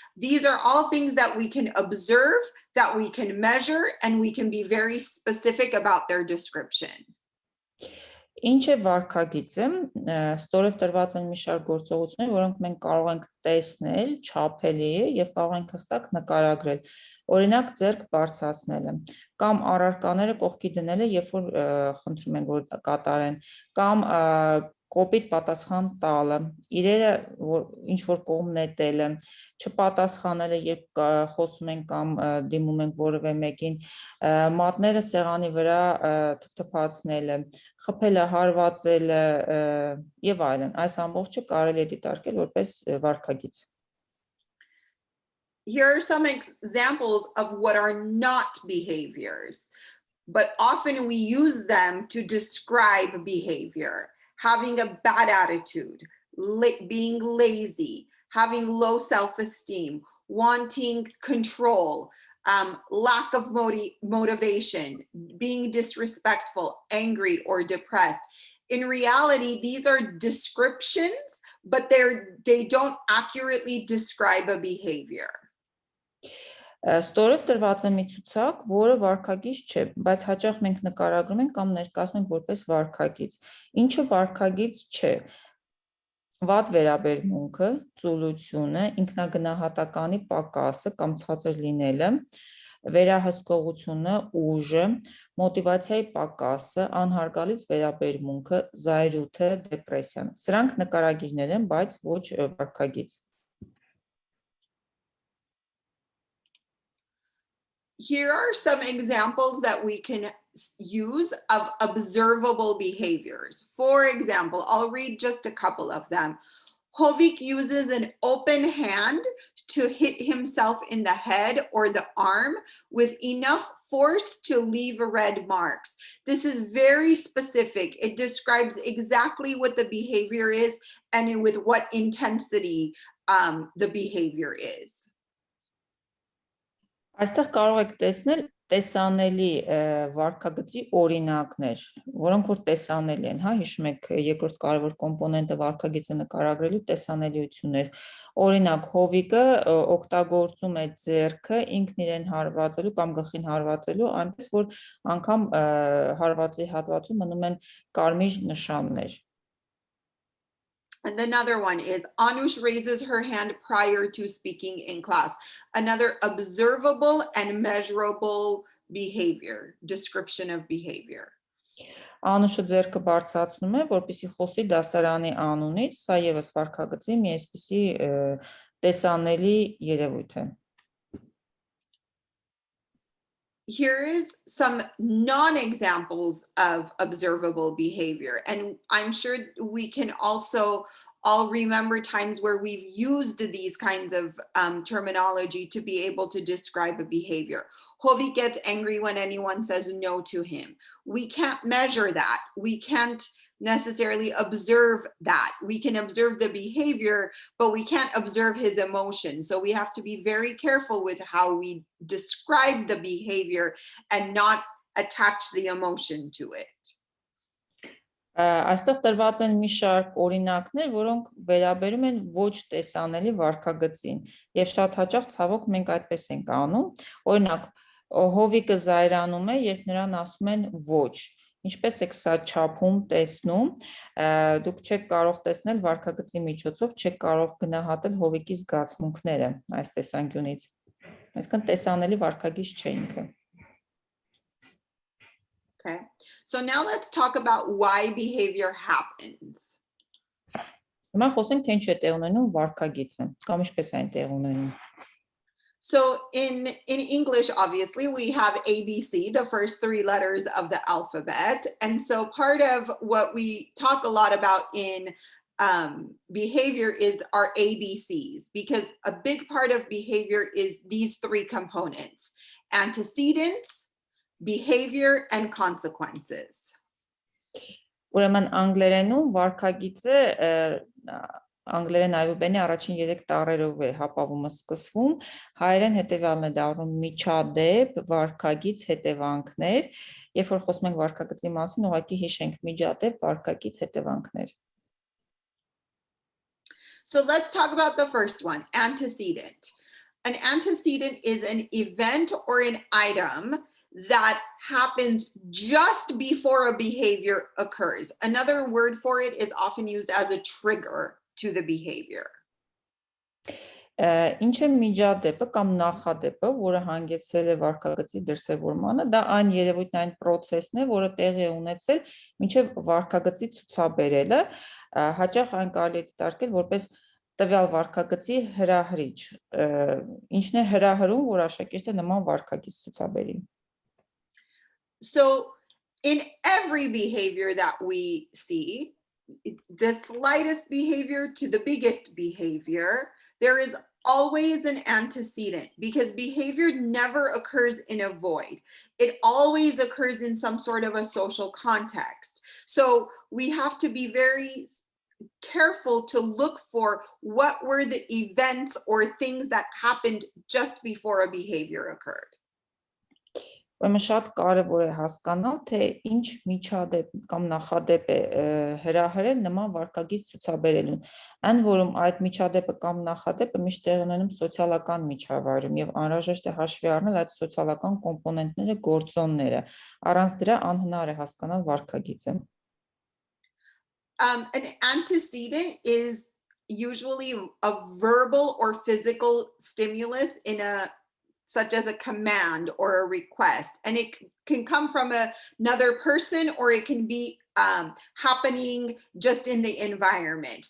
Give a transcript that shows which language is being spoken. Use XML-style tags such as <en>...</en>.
<en>These are all things that we can observe, that we can measure, and we can be very specific about their description.</en> <hy>Ինչ է վարքագիծը, ստորև տրված են մի շարք գործողություններ, որոնք մենք կարող ենք տեսնել, չափելի եւ կարող ենք հստակ նկարագրել։ Օրինակ, ձեռք բարձրացնելը, կամ առարկաները կողքի դնելը, երբ որ խնդրում ենք որ կատարեն, կամ կոպիտ պատասխան տալը, իրերը ինչ որ կողմ նետելը, չպատասխանելը, երբ խոսում ենք կամ դիմում ենք որևէ մեկին, մատները սեղանի վրա թփթփացնելը, խփելը, հարվածելը եւ այլն, այս ամբողջը կարելի է դիտարկել որպես վարքագիծ։</hy> <en>Here are some examples of what are not behaviors, but often we use them to describe behavior. Having a bad attitude, being lazy, having low self-esteem, wanting control, lack of motivation, being disrespectful, angry, or depressed. In reality, these are descriptions, but they don't accurately describe a behavior.</en> <hy>Ստորև տրված է մի ցուցակ, որը վարքագիծ չէ, բայց հաճախ մենք նկարագրում ենք կամ ներկայացնում ենք որպես վարքագիծ։ Ինչը վարքագիծ չէ։ Վատ վերաբերմունքը, ծուլությունը, ինքնագնահատականի պակասը կամ ցածր լինելը, վերահսկողությունը, ուժը, մոտիվացիայի պակասը, անհարգալից վերաբերմունքը, զայրույթը, դեպրեսիան։ Սրանք նկարագիրներ են, բայց ոչ վարքագիծ։</hy> <en>Here are some examples that we can use of observable behaviors. For example, I'll read just a couple of them. Hovik uses an open hand to hit himself in the head or the arm with enough force to leave red marks. This is very specific. It describes exactly what the behavior is and with what intensity the behavior is.</en> <hy>Այստեղ կարող եք տեսնել տեսանելի վարքագծի օրինակներ, որոնք որ տեսանելի են, հա, հիշում եք երկրորդ կարևոր կոմպոնենտը վարքագիծը նկարագրելու տեսանելիություններ։ Օրինակ, հովիկը օգտագործում է ձեռքը ինքն իրեն հարվածելու կամ գլխին հարվածելու, այնպես որ անգամ հարվածի հատվածում մնում են կարմիր նշաններ։</hy> <en>And another one is Anush raises her hand prior to speaking in class. Another observable and measurable behavior, description of behavior.</en> <hy>Անուշը ձեռքը բարձրացնում է, որպեսզի խոսի դասարանի անունից, սա ևս վարքագծի մի այսպիսի տեսանելի երևույթ է։</hy> <en>Here is some non-examples of observable behavior. And I'm sure we can also all remember times where we've used these kinds of terminology to be able to describe a behavior. Hovi gets angry when anyone says no to him. We can't measure that. We can't necessarily observe that. We can observe the behavior, but we can't observe his emotion. So we have to be very careful with how we describe the behavior and not attach the emotion to it.</en> <hy>Այստեղ տրված են մի շարք օրինակներ, որոնք վերաբերում են ոչ տեսանելի վարքագծին, եւ շատ հաճախ ցավոք մենք այդպես ենք անում։ Օրինակ, հովիկը զայրանում է, երբ նրան ասում են ոչ։ Ինչպես եք սա չափում, տեսնում, դուք չեք կարող տեսնել վարքագծի միջոցով, չեք կարող գնահատել հովիկի զգացմունքները այս տեսանկյունից։ Այսինքն տեսանելի վարքագիծ չէ ինքը։</hy> <en>Okay, so now let's talk about why behavior happens.</en> <hy>Հիմա խոսենք թե ինչ է տեղ ունենում վարքագիծը, կամ ինչպես է այն տեղ ունենում։</hy> <en>So in English, obviously, we have ABC, the first three letters of the alphabet. And so part of what we talk a lot about in behavior is our ABCs, because a big part of behavior is these three components: antecedents, behavior, and consequences.</en> <hy>Ուրեմն անգլերենում վարքագիծը անգլերեն այբուբենի առաջին 3 տառերով է հապավումը սկսվում, հայերեն հետևյալն է դառնում միջադեպ, վարքագիծ, հետևանքներ, երբ որ խոսում ենք վարքագծի մասին, ուղղակի հիշենք միջադեպ, վարքագիծ, հետևանքներ։</hy> <en>So let's talk about the first one, antecedent. An antecedent is an event or an item that happens just before a behavior occurs. Another word for it is often used as a trigger to the behavior.</en> <hy>Ինչ է միջադեպը կամ նախադեպը, որը հանգեցրել է վարքագծի դրսևորմանը, դա այն երևույթն, այն process-ն է, որը տեղի է ունեցել մինչև վարքագծի ցուցաբերելը, հաճախ այն կարելի է դիտարկել որպես տվյալ վարքագծի հրահրիչ, ինչն է հրահրում, որ աշակերտը նման վարքագիծ ցուցաբերի։</hy> <en>So in every behavior that we see, the slightest behavior to the biggest behavior, there is always an antecedent, because behavior never occurs in a void. It always occurs in some sort of a social context. So we have to be very careful to look for what were the events or things that happened just before a behavior occurred.</en> <hy>Ուրեմն շատ կարևոր է հասկանալ, թե ինչ միջադեպ կամ նախադեպ է հրահրել նման վարքագիծ ցուցաբերելուն։ Այն որում այդ միջադեպը կամ նախադեպը միշտ տեղ ունենում սոցիալական միջավայրում եւ անհրաժեշտ է հաշվի առնել այդ սոցիալական կոմպոնենտները, գործոնները։ Առանց դրա անհնար է հասկանալ վարքագիծը։</hy> <en>An antecedent is usually a verbal or physical stimulus such as a command or a request, and it can come from another person, or it can be happening just in the environment.</en>